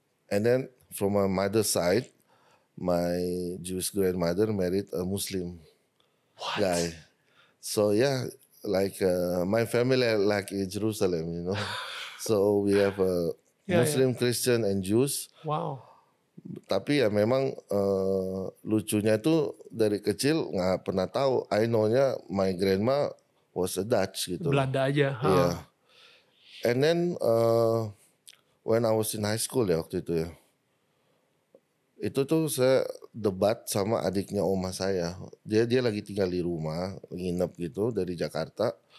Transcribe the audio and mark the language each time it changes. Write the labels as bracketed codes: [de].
[en] And then from my mother's side, my Jewish grandmother married a Muslim guy. So yeah, like my family like in Jerusalem, you know. So we have a Muslim, Christian, and Jews. Wow. [id] Tapi ya memang lucunya itu dari kecil nggak pernah tahu. [en] I know-nya my grandma was a Dutch gitu. [id] Belanda aja. [en] Yeah. And then when I was in high school [id] ya waktu itu ya, itu tuh saya debat sama adiknya oma saya. Dia lagi tinggal di rumah, nginep gitu dari Jakarta.